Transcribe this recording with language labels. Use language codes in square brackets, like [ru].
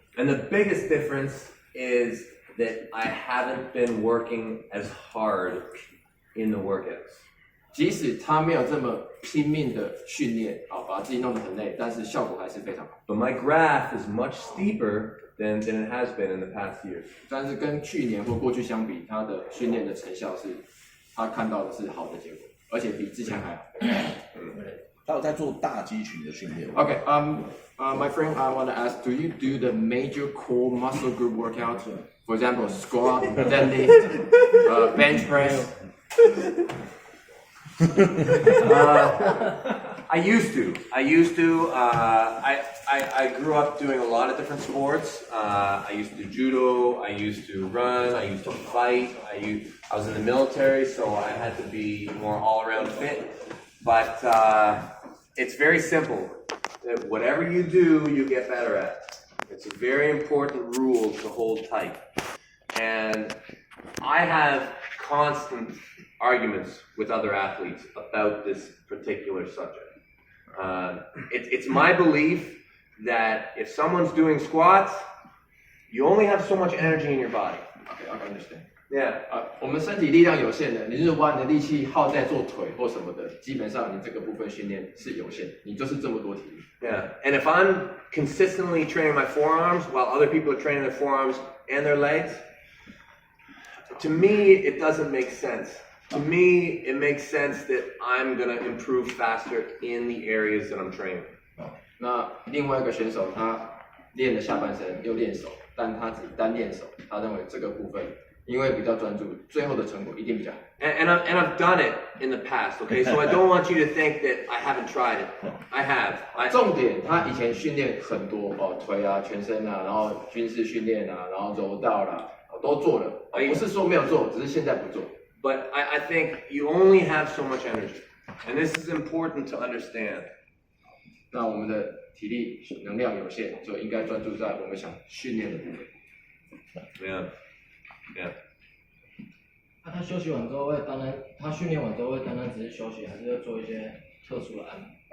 [en] And the biggest difference is that I haven't been working as hard in the workouts. [zh] 即使他没有这么拼命的训练，把自己弄得很累，但是效果还是非常好。 [en] But my graph is much steeper than it has been in the past years. [zh] 但是跟去年或过去相比，他的训练的成效是，他看到的是好的结果，而且比之前还好。他有在做大肌群的训练。 [en] Okay, my friend, I want to ask, do you do the major core muscle group workouts? For example, squat, deadlift, bench press. I used to. I grew up doing a lot of different sports. I used to do judo. I used to run. I used to fight. I was in the military, so I had to be more all-around fit. But it's very simple. That whatever you do, you get better at. It's a very important rule to hold tight. And I have constant arguments with other athletes about this particular subject. It's my belief that if someone's doing squats, you only have so much energy in your body. Okay, I understand. Yeah. [zh] 我们身体力量有限的，你就是把你的力气耗在做腿或什么的，基本上你这个部分训练是有限，你就是这么多体力。 [en] Yeah. And if I'm consistently training my forearms while other people are training their forearms and their legs, to me, it doesn't make sense. To me, it makes sense that I'm going to improve faster in the areas that I'm training. [zh] 那另外一个选手，他练了下半身又练手，但他只单练手，他认为这个部分因为比较专注，最后的成果一定比较好。 [en] And I've done it in the past, okay? So I don't want you to think that I haven't tried it. I have. [zh] 重点，他以前训练很多腿啊、全身啊，然后军事训练啊，然后柔道啦，都做了。不是说没有做，只是现在不做。 [en] But I think you only have so much energy, and this is important to understand. [zh] 那我们的体力能量有限，就应该专注在我们想训练的部分。 [en] Yeah, yeah. [zh] 那他休息完之后会单单，他训练完之后会单单只是休息，还是要做一些特殊的按摩？